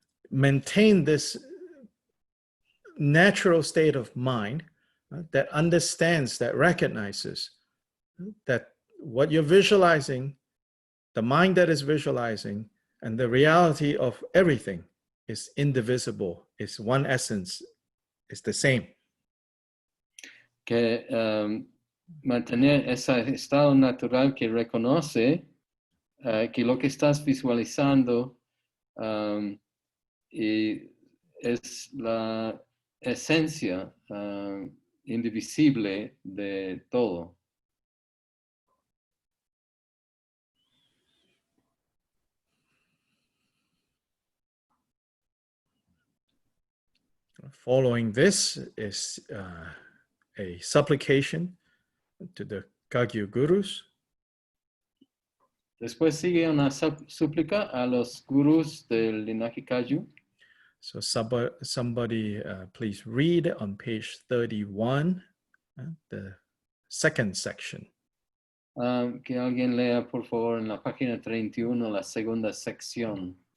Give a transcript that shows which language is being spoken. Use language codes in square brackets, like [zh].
[en] Maintain this natural state of mind that understands, that recognizes that what you're visualizing the mind that is visualizing and the reality of everything is indivisible, is one essence, is the same. [es] Que mantener ese estado natural que reconoce que lo que estás visualizando y es la esencia indivisible de todo. [en] Following this is a supplication to the Kagyu Gurus. [es] Después sigue una súplica a los gurús del linaje Kagyu. [en] So somebody please read on page 31, the second section. [es] Que alguien lea, por favor, en la página 31, la segunda sección.